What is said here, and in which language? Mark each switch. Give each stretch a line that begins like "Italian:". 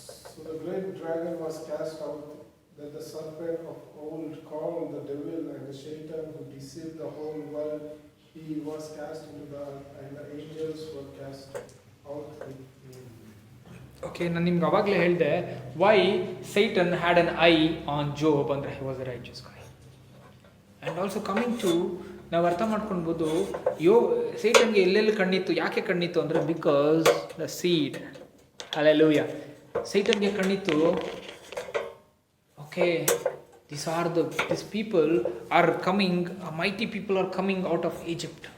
English: So the great dragon was cast out, that the serpent of old, called the devil and the Satan, who deceived the whole world. He was cast into the earth, and the angels were cast out with him. Okay,
Kannada: ನಾನು ನಿಮ್ಗೆ ಅವಾಗಲೇ ಹೇಳಿದೆ,
English: why Satan had an eye on Job
Kannada: ಅಂದರೆ
English: He was a riches guy. And also coming to,
Kannada: ನಾವು ಅರ್ಥ ಮಾಡ್ಕೊಳ್ಬೋದು, ಸೈಟನ್ಗೆ ಎಲ್ಲೆಲ್ಲಿ ಕಣ್ಣಿತ್ತು, ಯಾಕೆ ಕಣ್ಣಿತ್ತು ಅಂದರೆ,
English: Because the seed.
Kannada: Hallelujah. ಸೈಟನ್ಗೆ ಕಣ್ಣಿತ್ತು.
English: Okay, these people are coming, mighty people are coming out of Egypt.